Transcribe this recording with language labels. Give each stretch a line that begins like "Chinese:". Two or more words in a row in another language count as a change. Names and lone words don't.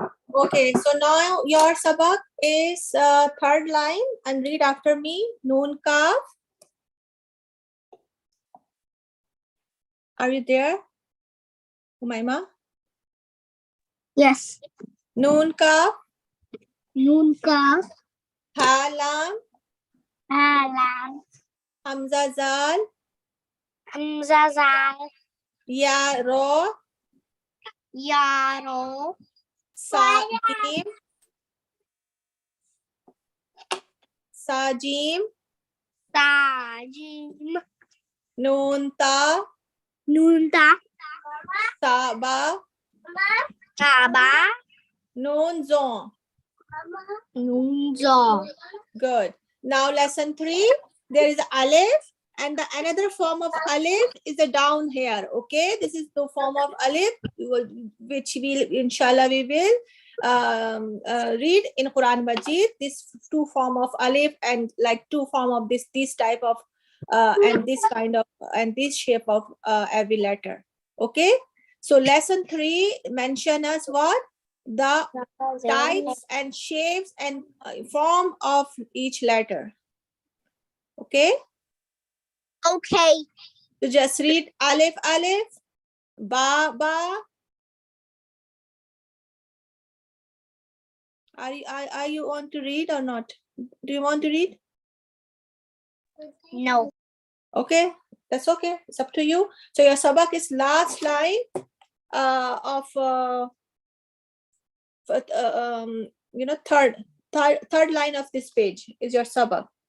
English: Okay, so now your sabak is third line and read after me.
Arabic: نون كاف.
English: Are you there, Umaima? Yes.
Arabic: نون كاف. نون كاف. حاء لام. Alam. همزة ذال. همزة ذال. ياء راء. Yaro. ثاء جيم. ثاء جيم. Tajim. نون تاء. نون تاء. Saba. Saba. نون ظاء. نون ظاء.
English: Good. Now lesson 3. There is alif and the another form of alif is a down here. Okay, this is the form of alif which we inshallah we will read in Quran Majid. This two form of alif and like two form of this type of and this kind of and this shape of every letter. Okay, so lesson 3 mention us what the types and shapes and form of each letter. Okay, Okay. so just read
Arabic: ألف ألف، باء باء.
English: Are you want to read or not? Do you want to read? No. Okay, that's okay. It's up to you. So your sabak is last line of you know third line of this page is your sabak.